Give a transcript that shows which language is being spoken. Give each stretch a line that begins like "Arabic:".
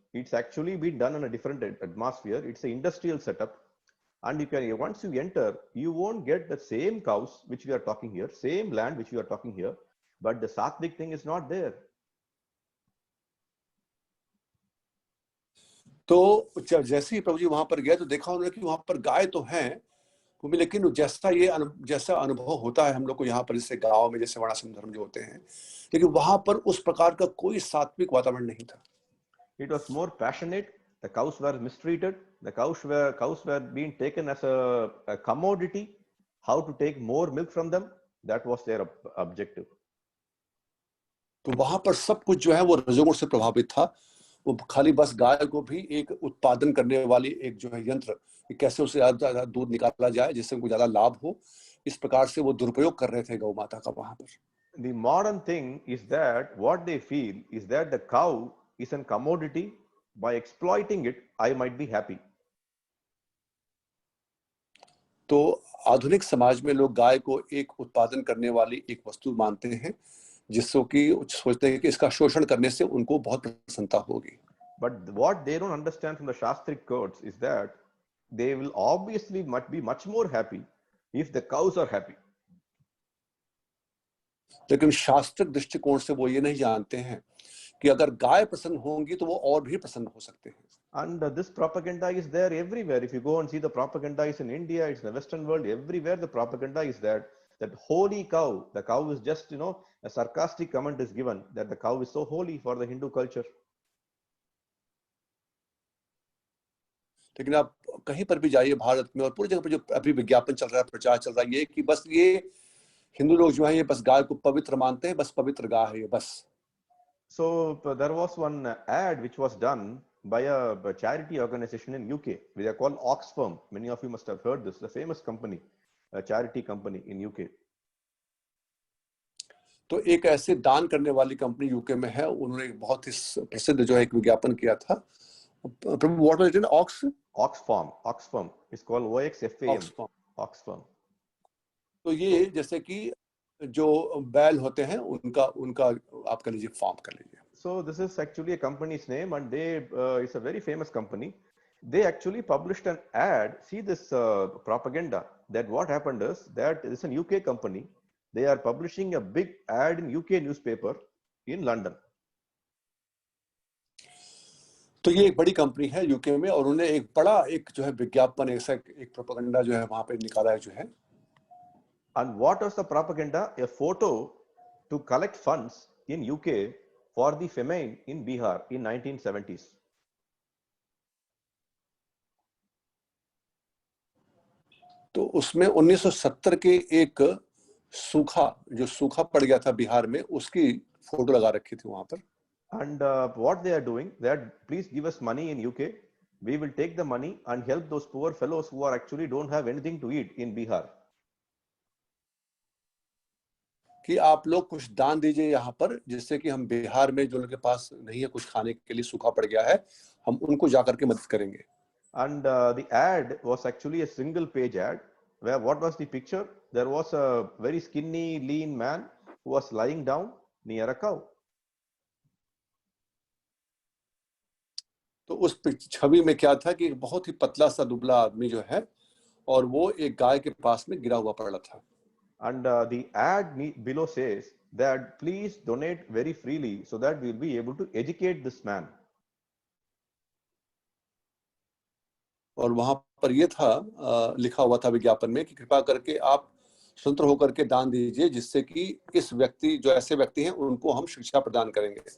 English: It's actually been done in a different atmosphere. It's an industrial setup, and you can, once you enter, you won't get the same cows which we are talking here, same land which we are talking here, but the sattvic thing is not there.
Hindi: तो जैसे ही प्रभु जी वहां पर गए तो देखा उन्होंने कि वहां पर गाय तो हैं, लेकिन जैसा अनुभव होता है हम लोग को यहाँ पर, जैसे गांव में जैसे वर्णाश्रम धर्म जो होते हैं, लेकिन वहां पर उस प्रकार का कोई सात्विक वातावरण नहीं था.
English: It was more passionate. The cows were mistreated. The cows were being taken as a commodity. How to take more milk from them? That was their objective.
Hindi: तो वहां पर सब कुछ जो है वो रजोगुण से प्रभावित था. वो खाली बस गाय को भी एक उत्पादन करने वाली एक जो है यंत्र, कैसे उसे ज्यादा दूध निकाला जाए जिससे उनको ज्यादा लाभ हो, इस प्रकार से वो दुरुपयोग कर रहे थे गौ माता का वहां पर.
English: The modern thing is that what they feel is that the cow is a commodity. By exploiting it, I might be happy.
Hindi: तो आधुनिक समाज में लोग गाय को एक उत्पादन करने वाली एक वस्तु मानते हैं, जिससे कि सोचते हैं कि इसका शोषण करने से उनको बहुत प्रसन्नता होगी.
English: But what they don't understand from the Shastric codes is that they will obviously be much more happy if the cows are happy.
Hindi: लेकिन शास्त्रिक दृष्टिकोण से वो ये नहीं जानते हैं कि अगर गाय प्रसन्न होंगी तो वो और भी प्रसन्न हो सकते हैं.
English: And this propaganda is there everywhere. If you go and see the propaganda is in India, it's in the Western world, everywhere the propaganda is that holy cow, the cow is just, a sarcastic comment is given that the cow is so holy for the Hindu culture.
Hindi: लेकिन आप कहीं पर भी जाइए भारत में और पूरी जगह पर जो अभी विज्ञापन चल रहा है, प्रचार चल रहा है, ये कि बस ये हिंदू लोग जो हैं ये बस गाय को पवित्र मानते हैं, बस पवित्र गाय है ये बस.
English: So there was one ad which was done by a charity organization in UK. They are called Oxfam. Many of you must have heard this. A famous company, a charity company in UK.
Hindi: तो एक ऐसे दान करने वाली company UK में है, उन्होंने एक बहुत ही प्रसिद्ध जो है एक विज्ञापन किया था.
English: Prabhu what was it? Oxfam is called OXFAM. Oxfam.
Hindi: तो ये जैसे कि जो बैल होते हैं उनका आप कर लीजिए, फार्म कर लीजिए.
English: So this is actually a company's name, and it's a very famous company. They actually published an ad. See this propaganda, that what happened is that it's a UK company. They are publishing a big ad in UK newspaper in London.
Hindi: तो ये एक बड़ी company है UK में, और उन्होंने एक बड़ा एक जो है विज्ञापन, ऐसा एक प्रोपेगेंडा जो है वहां पे निकाला है जो है.
English: And what was the propaganda? A photo to collect funds in UK for the famine in Bihar in 1970s.
Hindi: तो उसमें 1970 के एक सूखा पड़ गया था बिहार में, उसकी फोटो लगा रखी थी वहां पर.
English: And what they are doing, that please give us money in UK. We will take the money and help those poor fellows who are actually don't have anything to eat in Bihar.
Hindi: कि आप लोग कुछ दान दीजिए यहाँ पर, जिससे कि हम बिहार में जो लोगों के पास नहीं है कुछ खाने के लिए, सूखा पड़ गया है, हम उनको जाकर के मदद करेंगे.
English: And the ad was actually a single page ad, where what was the picture? There was a very skinny, lean man who was lying down near a cow.
Hindi: तो उस छवि में क्या था कि एक बहुत ही पतला सा दुबला आदमी जो है, और वो एक गाय के पास में गिरा हुआ पड़ा था.
English: And the ad below says that please donate very freely so that we will be able to educate this man.
Hindi: और वहां पर ये था लिखा हुआ था विज्ञापन में कि कृपा करके आप स्वतंत्र होकर के दान दीजिए, जिससे कि इस व्यक्ति जो ऐसे व्यक्ति हैं उनको हम शिक्षा प्रदान करेंगे.